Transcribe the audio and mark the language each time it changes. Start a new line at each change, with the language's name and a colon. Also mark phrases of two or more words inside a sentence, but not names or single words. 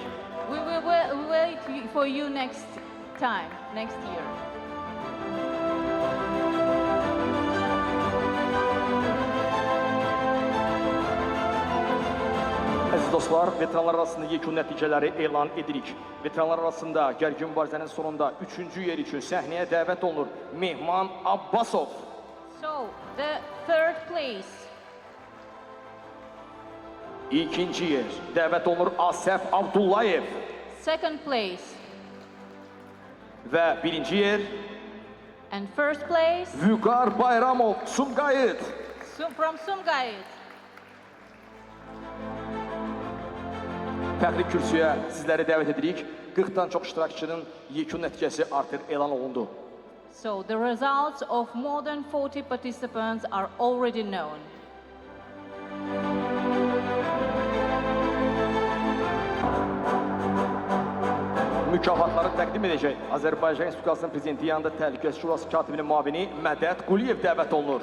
English: We will wait for you next time, next year.
Azerbaijani: Əziz Əziz dostlar, veteranlar arasında yekun nəticələri elan edirik. Veteranlar arasında gərgin mübarizənin sonunda 3-cü yer üçün səhnəyə dəvət olunur Mehman Abbasov.
English: So, the third place.
Azerbaijani: İkinci yer dəvət olunur Asəf Abdullayev.
English: Second place.
Azerbaijani: Və birinci yer
English: And first place Vüqar Bayramov, Sumqayıt. from Sumqayıt.
Azerbaijani: Fəxri kürsüyə sizləri dəvət edirik. 40-dan çox iştirakçının yekun nəticəsi artıq elan olundu.
English: So, the results of more than 40 participants are already known.
Azerbaijani: Mükafatları təqdim edəcək Azərbaycan Respublikasının Prezidenti yanında Təhlükəsizlik Şurası katibinin müavini Mədəd Quliyev dəvət olunur.